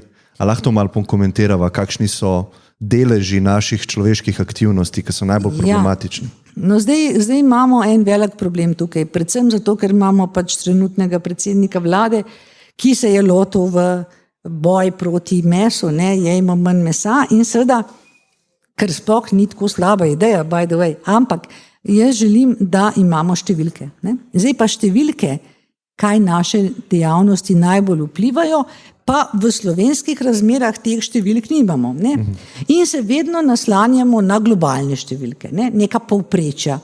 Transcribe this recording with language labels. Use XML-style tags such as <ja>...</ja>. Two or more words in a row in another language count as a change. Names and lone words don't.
<sl>A lahko to malo pokomentirava, kakšni so deleži naših človeških aktivnosti, ki so najbolj problematični? No, zdaj imamo en velik problem tukaj, predvsem zato, ker imamo pač trenutnega predsednika vlade, ki se je lotil v boj proti mesu, jejmo manj mesa in seveda, ker sploh ni tako slaba ideja,</sl> <en>by the way,</en> <sl>ampak jaz želim, da imamo številke. Zdaj pa številke, kaj naše dejavnosti najbolj vplivajo, pa v slovenskih razmerah teh številk nimamo. In se vedno naslanjamo na globalne številke, neka povprečja.</sl>